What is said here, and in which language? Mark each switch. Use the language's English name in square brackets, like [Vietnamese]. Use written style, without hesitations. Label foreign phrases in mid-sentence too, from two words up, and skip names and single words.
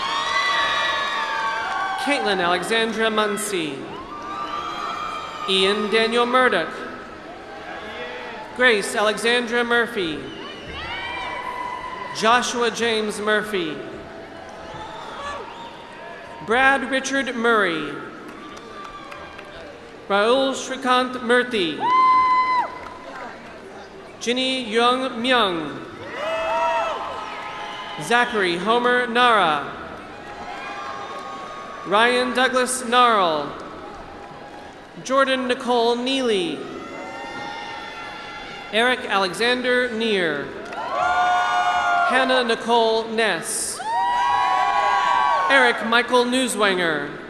[English] Caitlin Alexandra Muncy. Ian Daniel Murdoch. Grace Alexandra Murphy. Joshua James Murphy. Brad Richard Murray. Raul Shrikant Murthy. Ginny Young Myung. Zachary Homer Nara. Ryan Douglas Gnarl. Jordan Nicole Neely. Eric Alexander Neer. Hannah Nicole Ness. Eric Michael Newswanger.